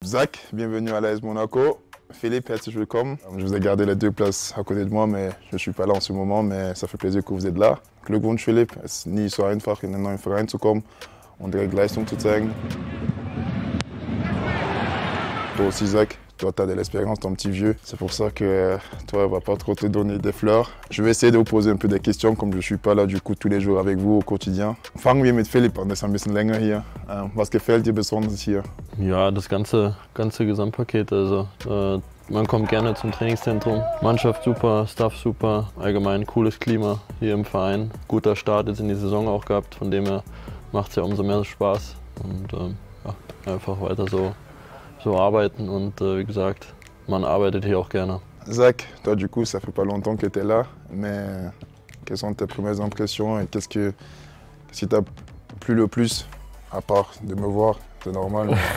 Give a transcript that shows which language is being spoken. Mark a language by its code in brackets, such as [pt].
[fr] Zach, bienvenue à l'AS Monaco. Philippe, [de] herzlich willkommen. [fr] Je vous ai gardé les deux places à côté de moi, mais je ne suis pas là en ce moment, mais ça fait plaisir que vous êtes là. [de] Glückwunsch, Philipp. Es ist nie so einfach, in einen neuen Verein zu kommen und direkt Leistung zu zeigen. [fr] Toi aussi, Zach, toi, tu as de l'expérience, ton petit vieux. C'est pour ça que toi, on va pas trop te donner des fleurs. Je vais essayer de vous poser un peu des questions, comme je ne suis pas là du coup tous les jours avec vous au quotidien. [de] Fangen wir mit Philipp an, das ist ein bisschen länger hier. Was gefällt dir besonders hier? Ja, das ganze Gesamtpaket. Also, man kommt gerne zum Trainingszentrum. Mannschaft super, Staff super, allgemein cooles Klima hier im Verein. Guter Start jetzt in die Saison auch gehabt, von dem her macht es ja umso mehr Spaß. Und ja, einfach weiter so arbeiten und wie gesagt, man arbeitet hier auch gerne. [fr] Zach, toi du coup, ça fait pas longtemps que tu es là, mais quelles sont tes premières impressions et qu'est-ce qui t'a plu le plus, à part de me voir, c'est normal.